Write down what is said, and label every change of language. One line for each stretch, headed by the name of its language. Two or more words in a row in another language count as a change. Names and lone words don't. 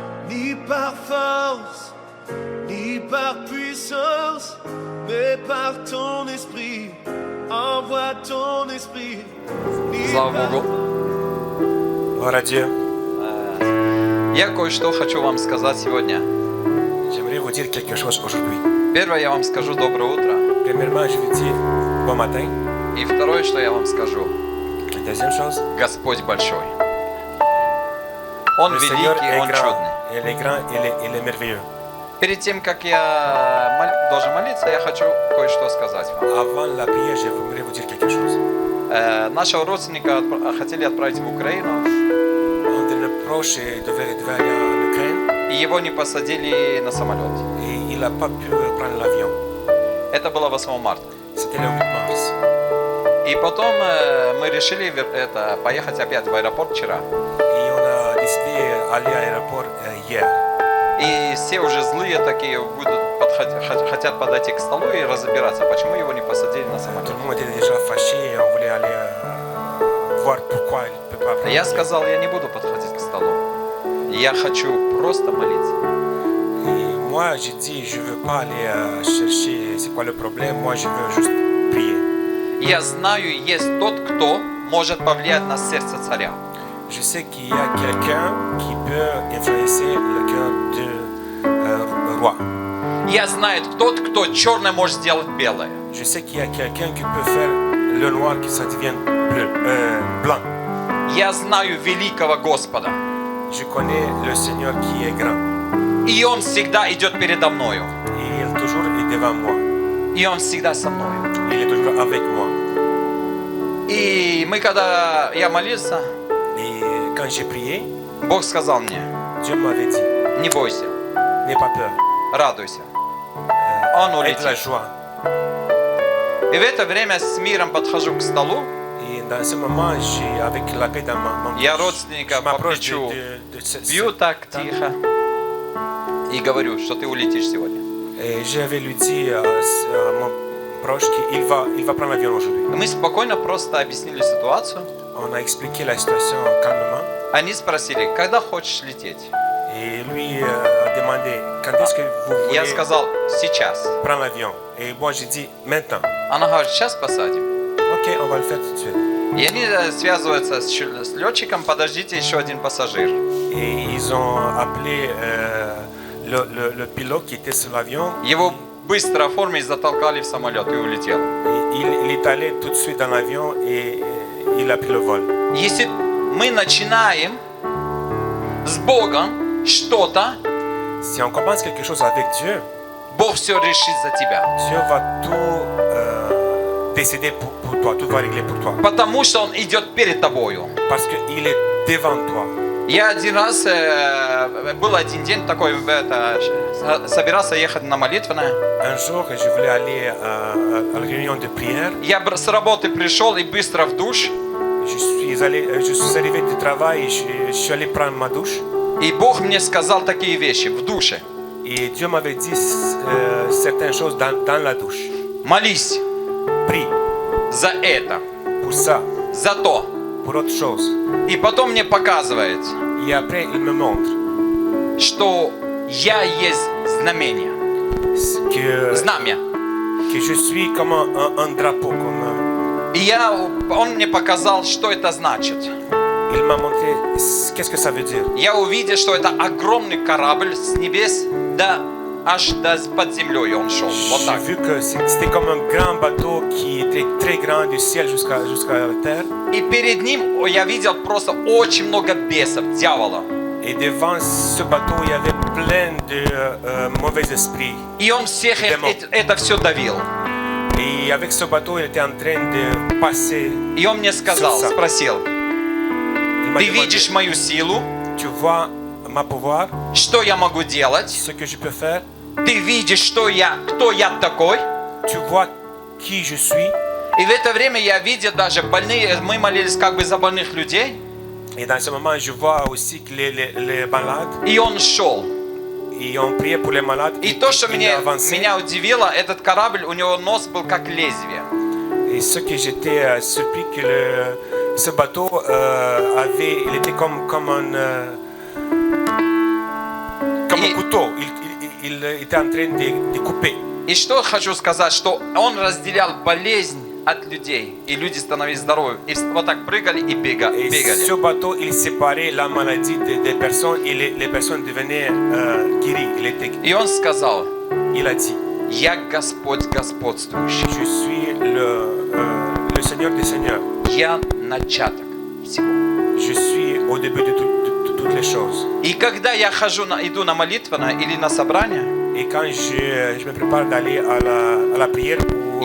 French: ni par force, ni par puissance, mais par ton esprit. Envoie ton esprit.
Russian: Слава Богу.
French: Gloire à Dieu.
Russian: Я кое-что хочу вам сказать сегодня.
French: J'aimerais vous dire quelque chose aujourd'hui.
Russian: Первое, я вам скажу доброе утро.
French: Premièrement, je vous dis bon matin.
Russian: И второе, что я вам скажу,
French: La deuxième chose,
Russian: Господь большой. Он
French: le Seigneur
Russian: великий,
French: est
Russian: Он
French: grand.
Russian: чудный.
French: Il est grand, il est merveilleux.
Russian: Перед тем, как я должен молиться, я хочу кое-что сказать вам.
French: Avant la prière, j'aimerais vous dire quelque chose.
Russian: Нашего родственника хотели отправить в Украину,
French: Un de nos proches devait aller en Ukraine
Russian: и его не посадили на самолет.
French: et il n'a pas pu prendre l'avion.
Russian: Это было 8 марта.
French: C'était le 8 mars.
Russian: И потом мы решили поехать опять в аэропорт вчера.
French: Et on a décidé d'aller à l'aéroport hier.
Russian: И все уже злые такие хотят подойти к столу и разбираться, почему его не посадили на самолет.
French: Tout le monde était déjà fâché et on voulait aller voir pourquoi il ne peut pas prendre
Russian: Я
French: l'avion.
Russian: сказал, я не буду подходить к столу. Я хочу просто молиться.
French: Et moi, j'ai dit, je ne veux pas aller chercher c'est quoi le problème. Moi, je veux juste prier.
Russian: Я знаю, есть тот, кто может повлиять на сердце царя.
French: Je sais qu'il y a quelqu'un qui peut influencer le cœur du roi.
Russian: Я знаю, тот, кто черное может сделать белое.
French: Je sais qu'il y a quelqu'un qui peut faire le noir que ça devienne blanc.
Russian: Я знаю великого Господа.
French: Je connais le Seigneur qui est grand.
Russian: И Он всегда идет передо мною.
French: Et il toujours est devant moi.
Russian: И Он всегда со мною.
French: Il est toujours avec moi.
Russian: И когда я молился,
French: Et quand j'ai prié,
Russian: Бог сказал мне,
French: Dieu m'avait dit,
Russian: не бойся,
French: n'aie pas peur.
Russian: радуйся. Он
French: Aie de la
Russian: улетит.
French: joie.
Russian: И в это время с миром подхожу к столу.
French: Et dans ce moment, avec la paix dans mon
Russian: Я
French: bouche,
Russian: родственника
French: je
Russian: по
French: m'approche
Russian: плечу
French: de ce
Russian: бью так тихо и говорю, что ты улетишь сегодня.
French: Et j'avais lui dit à mon proche qu'il va prendre l'avion aujourd'hui.
Russian: Мы спокойно просто объяснили ситуацию.
French: On a expliqué la situation calmement.
Russian: Они спросили, когда хочешь лететь?
French: Et lui a demandé quand est-ce que vous voulez
Russian: Я сказал, сейчас.
French: prendre l'avion. Et moi j'ai dit maintenant.
Russian: Она говорит, сейчас посадим.
French: Ok, on va le faire tout de suite.
Russian: И они связываются с летчиком, подождите, еще один пассажир.
French: Et ils ont appelé le pilote qui était sur l'avion.
Russian: Его быстро оформили, затолкали в самолет и улетел.
French: Et il est allé tout de suite dans l'avion et il a pris le vol.
Russian: Если мы начинаем с Богом что-то,
French: Si on commence quelque chose avec Dieu,
Russian: Бог все решит за тебя.
French: Dieu va tout décider pour toi, tout va régler pour toi.
Russian: Потому что Он идет перед тобою.
French: Parce qu'il est devant toi.
Russian: Я один раз, был один день такой, собирался ехать на молитвенное.
French: Un jour, je voulais aller à la réunion de prière.
Russian: Я с работы пришел и быстро в душ.
French: Je suis arrivé du travail et je suis allé prendre ma douche.
Russian: И Бог мне сказал такие вещи в душе.
French: Et Dieu m'avait dit certaines choses dans la douche.
Russian: Молись
French: Prie
Russian: за это,
French: pour ça,
Russian: за то.
French: pour autre chose.
Russian: И потом мне показывает,
French: Et après, il me montre
Russian: что я есть знамение. Знамя.
French: que je suis comme un drapeau.
Russian: И он мне показал, что это значит.
French: Il m'a montré qu'est-ce que ça veut dire.
Russian: Я увидел, что это огромный корабль с небес аж под землей он шел. Вот
French: J'ai
Russian: так.
French: vu que c'était comme un grand bateau qui était très grand du ciel jusqu'à la terre.
Russian: И перед ним я видел просто очень много бесов, дьявола.
French: Et devant ce bateau, il y avait plein de mauvais esprits.
Russian: И он всех это все давил.
French: Et avec ce bateau, il était en train de passer.
Russian: И он мне сказал,
French: Sur ça.
Russian: спросил,
French: Il m'a
Russian: ты
French: demandé,
Russian: видишь мою силу,
French: tu vois ma pouvoir,
Russian: что я могу делать,
French: ce que je peux faire.
Russian: ты видишь, кто я такой.
French: Tu vois qui je suis.
Russian: И в это время я видел даже больные, мы молились как бы за больных людей,
French: Et dans ce moment, je vois aussi que les malades,
Russian: и он шел.
French: ils ont prié pour les malades.
Russian: И то, что
French: il
Russian: меня
French: avançait.
Russian: удивило, этот корабль, у него нос был как лезвие.
French: Et ce que j'étais surpris que ce bateau il était comme un comme un couteau. Il était en train de couper.
Russian: И что хочу сказать, что он разделял болезнь от людей, и люди становились здоровы. И вот так прыгали и
French: Et
Russian: бегали.
French: ce bateau, il séparait la maladie des personnes et les personnes devenaient guéries.
Russian: И он сказал:
French: Il a dit,
Russian: я Господь господствующий.
French: je suis le Seigneur des Seigneurs.
Russian: Я начаток всего.
French: Je suis au début de toutes les choses.
Russian: И когда я иду на молитвенное или на собрание,
French: Et quand je me prépare d'aller à la prière ou